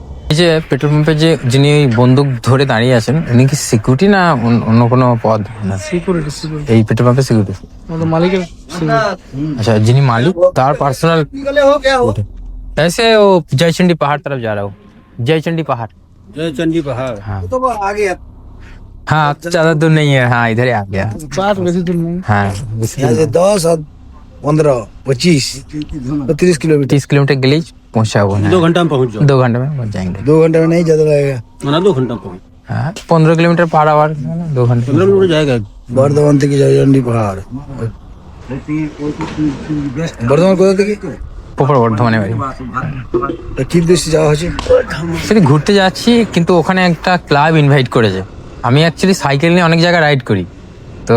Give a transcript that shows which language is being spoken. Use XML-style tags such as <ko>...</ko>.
<bn>এই যে পেট্রোল পাম্পে যে যিনি ওই বন্দুক ধরে দাঁড়িয়ে আছেন, উনি কি সিকিউরিটি না অন্য কোনো পদ? সিকিউরিটি। এই পেট্রোল পাম্পের সিকিউরিটি। মালিকের अच्छा যিনি মালিক তার পার্সোনাल।</bn> <hi>ऐसे वो जयचंडी पहाड़ तरफ जा रहा हूँ, जयचंडी पहाड़। जयचंडी पहाड़। हाँ तो आगे हाँ, ज्यादा दूर नहीं है। हाँ इधर ही आ गया। बात वैसे दूर नहीं। हाँ बेसी यहाँ से 10 और 15 25 तो 30 किलोमीटर। 30 किलोमीटर के लिए पहुँचा हुआ है। 2 घंटा में पहुंच जाओ। 2 घंटे में पहुँच जाएंगे। 2 घंटे में नहीं ज्यादा लगेगा ना, 2 घंटा में पहुंच। हाँ 15 किलोमीटर पर आवर, 2 घंटे। 15 किलोमीटर जाएगा बर्धमान থেকে জয়চন্ডী পাহাড়।</hi> <bn>বর্ধমান কোথা থেকে? প্রপার বর্ধমানে বাড়ি। কি দেশে যাওয়া হচ্ছে? সেটা ঘুরতে যাচ্ছি, কিন্তু ওখানে একটা ক্লাব ইনভাইট করেছে। আমি অ্যাকচুয়ালি সাইকেল নিয়ে অনেক জায়গায় রাইড করি, তো</bn>